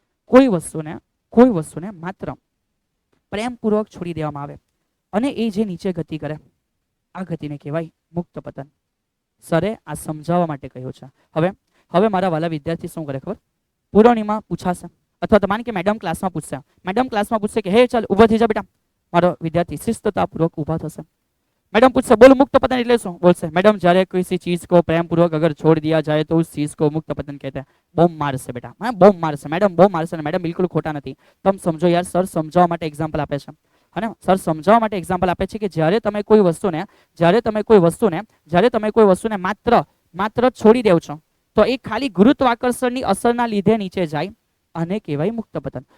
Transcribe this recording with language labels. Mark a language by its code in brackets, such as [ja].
[gu] કોઈ વસ્તુને માત્ર પ્રેમપૂર્વક છોડી દેવામાં આવે અને એ જે નીચે ગતિ કરે, આ ગતિને કહેવાય મુક્ત પતન. સરે આ સમજાવવા માટે કહ્યું છે. હવે મારા વાલા વિદ્યાર્થી શું કરે ખબર? પુરવણીમાં પૂછાશે અથવા તો માન કે મેડમ ક્લાસમાં પૂછશે કે હે ચાલ ઊભો થઈ જા બેટા, મારો વિદ્યાર્થી શિસ્તતાપૂર્વક ઊભા થશે. [hi] मैडम पूछसे बोलो मुक्त पतन [gu] એટલે શું? બોલશે [hi] मैडम [gu] જ્યારે [hi] किसी चीज को प्रेम पूर्वक अगर छोड़ दिया जाए तो उस चीज को मुक्त पतन कहते हैं. [gu] બોમ્બ મારશે બેટા, હા બોમ્બ મારશે મેડમ, બોમ્બ મારશે ને મેડમ બિલકુલ ખોટા નથી. તમે સમજો યાર, સર સમજાવવા માટે એક્ઝામ્પલ આપે છે. હને સર સમજાવવા માટે એક્ઝામ્પલ આપે છે કે જ્યારે તમે કોઈ વસ્તુને માત્ર છોડી દેવ છો તો એ ખાલી ગુરુત્વાકર્ષણની અસરના લીધે નીચે જાય અને કહેવાય મુક્ત પતન.